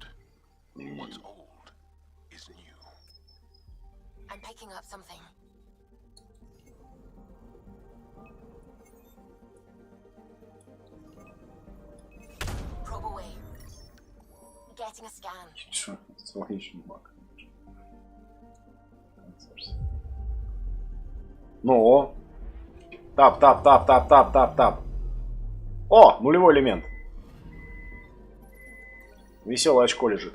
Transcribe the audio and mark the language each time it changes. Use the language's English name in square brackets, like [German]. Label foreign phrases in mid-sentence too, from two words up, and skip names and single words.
[English] What's old is new. I'm picking up something. Probe away. Getting a scan. [Russian] Ну. Тап, тап, тап, тап, тап, тап, тап. О, нулевой элемент. Веселое очко лежит.